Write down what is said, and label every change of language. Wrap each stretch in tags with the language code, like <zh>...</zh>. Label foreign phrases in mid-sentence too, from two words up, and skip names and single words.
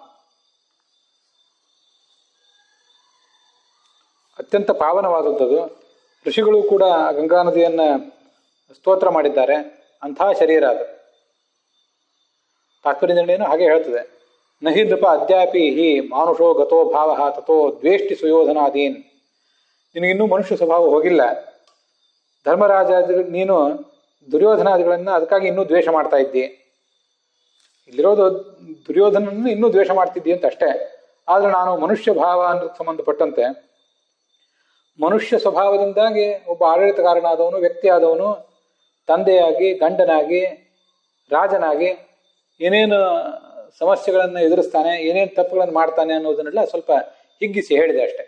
<kn>ಅತ್ಯಂತ ಪಾವನವಾದದ್ದು. ಋಷಿಗಳು ಕೂಡ ಗಂಗಾ ನದಿಯನ್ನ ಸ್ತೋತ್ರ ಮಾಡಿದ್ದಾರೆ. ಅಂಥ ಶರೀರ ಅದು. ತಾತ್ಪರ್ಯ ನಿರ್ಣಯನು ಹಾಗೆ ಹೇಳ್ತದೆ.</kn> <sa>ನಹಿ ನೃಪ ಅದ್ಯಾಪಿ ಹಿ ಮಾನುಷೋ ಗತೋ ಭಾವ ತಥೋ ದ್ವೇಷ್ಟಿ ಸುಯೋಧನಾದೀನ್.</sa> <kn>ನಿನಗಿನ್ನೂ ಮನುಷ್ಯ ಸ್ವಭಾವ ಹೋಗಿಲ್ಲ. ಧರ್ಮರಾಜ ನೀನು ದುರ್ಯೋಧನಾದಿಗಳನ್ನ ಅದಕ್ಕಾಗಿ ಇನ್ನೂ ದ್ವೇಷ ಮಾಡ್ತಾ ಇದ್ದಿ. ಇಲ್ಲಿರೋದು ದುರ್ಯೋಧನನ್ನು ಇನ್ನೂ ದ್ವೇಷ ಮಾಡ್ತಿದ್ದಿ ಅಂತ ಅಷ್ಟೇ. ಆದ್ರೆ ನಾನು ಮನುಷ್ಯ ಭಾವ ಅನ್ನೋದಕ್ಕೆ ಸಂಬಂಧಪಟ್ಟಂತೆ, ಮನುಷ್ಯ ಸ್ವಭಾವದಿಂದಾಗಿ ಒಬ್ಬ ಆಡಳಿತಗಾರನಾದವನು, ವ್ಯಕ್ತಿಯಾದವನು, ತಂದೆಯಾಗಿ, ಗಂಡನಾಗಿ, ರಾಜನಾಗಿ ಏನೇನು ಸಮಸ್ಯೆಗಳನ್ನು ಎದುರಿಸ್ತಾನೆ, ಏನೇನು ತಪ್ಪುಗಳನ್ನು ಮಾಡ್ತಾನೆ ಅನ್ನೋದನ್ನೆಲ್ಲ ಸ್ವಲ್ಪ ಹಿಗ್ಗಿಸಿ ಹೇಳಿದೆ ಅಷ್ಟೆ.</kn>